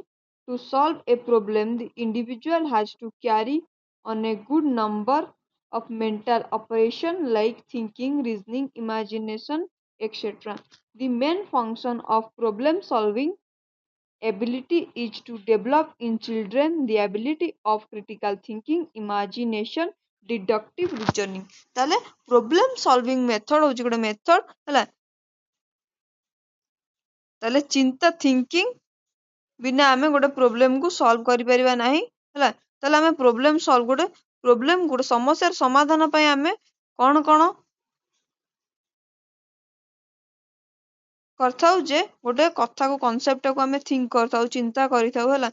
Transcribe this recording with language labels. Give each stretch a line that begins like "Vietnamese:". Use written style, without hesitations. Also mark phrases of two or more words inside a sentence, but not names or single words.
English: To solve a problem, the individual has to carry on a good number of mental operation like thinking, reasoning, imagination, etc. The main function of problem solving ability is to develop in children the ability of critical thinking, imagination, deductive reasoning.
Odia: ତାହେଲେ
English: problem solving method
Odia: ହଉଛି ଗୋଟେ method ହେଲା ତାହେଲେ ଚିନ୍ତା thinking ବିନା ଆମେ ଗୋଟେ problem କୁ solve କରିପାରିବା ନାହିଁ ହେଲା ତାହେଲେ ଆମେ ଗୋଟେ ସମସ୍ୟାର ସମାଧାନ ପାଇଁ ଆମେ କଣ କଣ କରିଥାଉ ଯେ ଗୋଟେ କଥାକୁ କନସେପ୍ଟଟାକୁ ଆମେ think କରିଥାଉ ଚିନ୍ତା କରିଥାଉ ହେଲା